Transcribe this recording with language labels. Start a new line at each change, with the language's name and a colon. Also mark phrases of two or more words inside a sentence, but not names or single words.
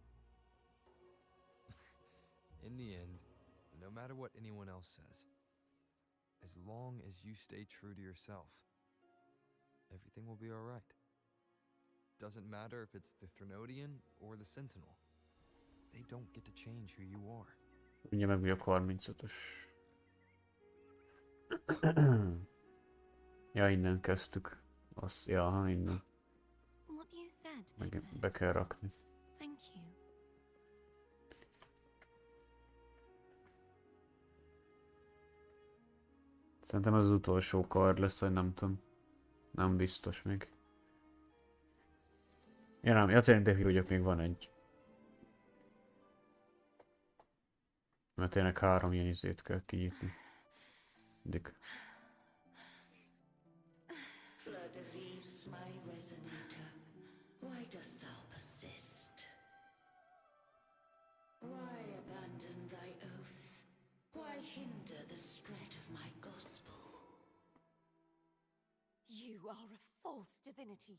English: In the end, no matter what anyone else says, as long as you stay true to yourself, everything will be alright. Doesn't matter if it's the Threnodian or the Sentinel. They don't get to change who you are.
Hungarian: Ugye meg vagyok 35-ös. Ja, innen kezdtük. Ja, innen.
English: What you said,
Hungarian: Meg Pepper. be kell rakni.
English: Thank you.
Hungarian: Szerintem ez az utolsó kard lesz, vagy nem tudom. Nem biztos még. Ja nem, ja tényleg de vagyok, még van egy. Mert tényleg 3 ilyen izét kell kinyitni. Dik.
English: Fleur-de-lis, my resonator, why dost thou persist? Why abandon thy oath? Why hinder the spread of my gospel? You are a false divinity.